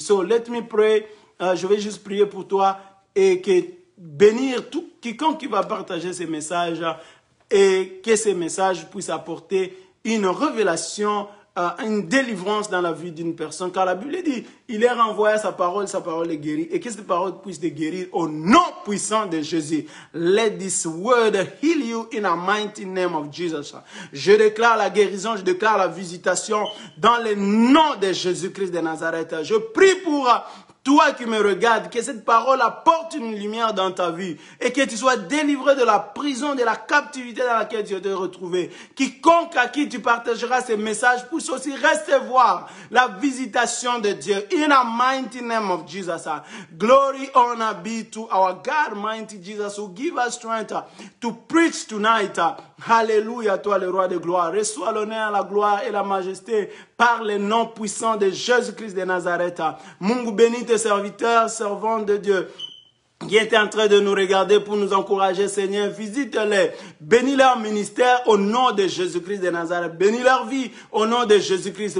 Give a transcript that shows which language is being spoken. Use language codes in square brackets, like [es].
[en] So, let me pray. [fr] Je vais juste prier pour toi et que bénir quiconque qui va partager ces messages et que ces messages puissent apporter une révélation, une délivrance dans la vie d'une personne. Car la Bible dit, il est renvoyé à sa parole est guérie. Et que cette parole puisse te guérir au nom puissant de Jésus. [en] Let this word heal you in the mighty name of Jesus. [fr] Je déclare la guérison, je déclare la visitation dans le nom de Jésus-Christ de Nazareth. Je prie pour toi qui me regardes, que cette parole apporte une lumière dans ta vie et que tu sois délivré de la prison, de la captivité dans laquelle tu t'es retrouvé. Quiconque à qui tu partageras ces messages puisse aussi recevoir la visitation de Dieu. [en] In the mighty name of Jesus. Glory, honor be to our God, mighty Jesus, who give us strength to preach tonight. [fr] Alléluia, toi le roi de gloire. Reçois l'honneur, la gloire et la majesté par le nom puissant de Jésus-Christ de Nazareth. Mungu bénit tes serviteurs, servants de Dieu, qui étaient en train de nous regarder pour nous encourager, Seigneur. Visite-les. Bénis leur ministère au nom de Jésus-Christ de Nazareth. Bénis leur vie au nom de Jésus-Christ.